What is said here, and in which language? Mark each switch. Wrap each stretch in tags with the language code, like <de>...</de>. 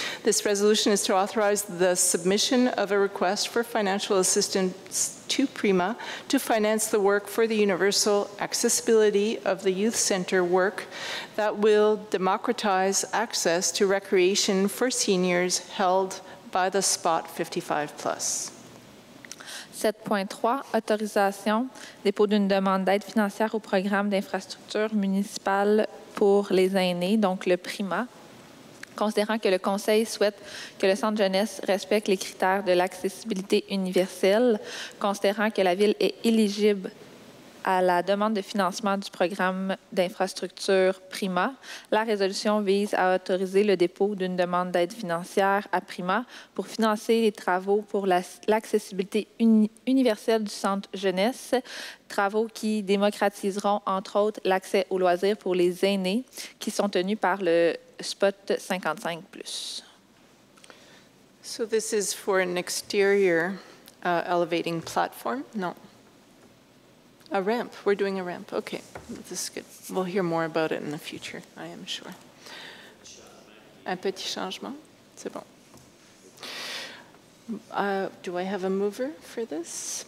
<en>This resolution is to authorize the submission of a request for financial assistance to PRIMA to finance the work for the universal accessibility of the youth center work that will democratize access to recreation for seniors held by the Spot 55+.</en> <fr>7.3, autorisation, dépôt d'une demande d'aide financière au programme d'infrastructure municipale pour les aînés, donc le PRIMA. Considérant que le Conseil souhaite que le Centre jeunesse respecte les critères de l'accessibilité universelle, considérant que la Ville est éligible à la demande de financement du programme d'infrastructure PRIMA, la résolution vise à autoriser le dépôt d'une demande d'aide financière à PRIMA pour financer les travaux pour l'accessibilité universelle du Centre jeunesse, travaux qui démocratiseront, entre autres, l'accès aux loisirs pour les aînés qui sont tenus par le Spot 55+.</fr> <en>So this is for an exterior elevating platform? No. A ramp. We're doing a ramp. Okay, this is good. We'll hear more about it in the future, I am sure.</en> <fr>Un petit changement? C'est bon.</fr> <en>Do I have a mover for this?</en>